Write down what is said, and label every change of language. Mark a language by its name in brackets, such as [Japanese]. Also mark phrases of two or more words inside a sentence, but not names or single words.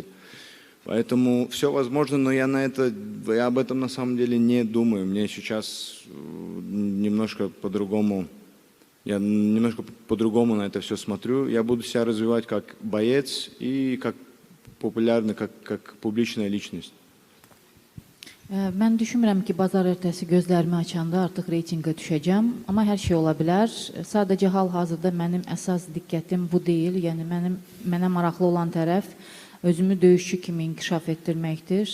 [Russian] Поэтому все возможно, но я об этом на самом деле не думаю. Мне сейчас немножко по-другому. Я немножко по-другому на это все смотрю. Я буду себя развивать как боец и как популярный, как публичная личность. [Azerbaijani] Mən düşünmürəm ki, bazar ertəsi gözlərimi açanda artıq reytinqə düşəcəm, amma hər şey ola bilər. Sadəcə hal-hazırda mənim əsas diqqətim bu deyil. Yəni mənə maraqlı olan tərəf özümü döyüşçü kimi inkişaf etdirməkdir.